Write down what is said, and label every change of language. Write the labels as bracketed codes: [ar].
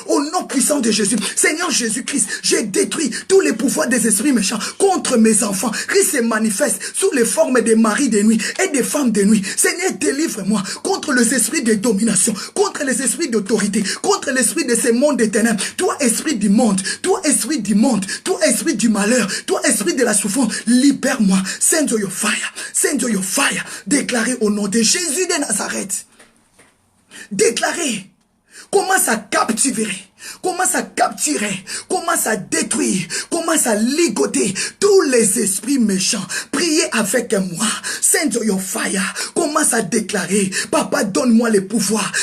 [fr] Au nom puissant de Jésus, Seigneur Jésus-Christ, je détruis tous les pouvoirs des esprits méchants contre mes enfants qui se manifestent sous les formes des maris de nuit et des femmes de nuit. Seigneur, délivre-moi contre les esprits de domination, contre les esprits d'autorité, contre l'esprit de ce monde des ténèbres. Toi, esprit du monde, toi, esprit du monde, toi, esprit du malheur, toi, esprit de la souffrance, libère-moi. [en] Send your fire, send your fire. [fr] Déclarez au nom de Jésus de Nazareth. Déclarez. Commence à capturer. Commence à capturer, commence à détruire, commence à ligoter tous les esprits méchants. Priez avec moi. [en] Send your fire. [fr] Commence à déclarer, Papa, donne-moi les pouvoirs.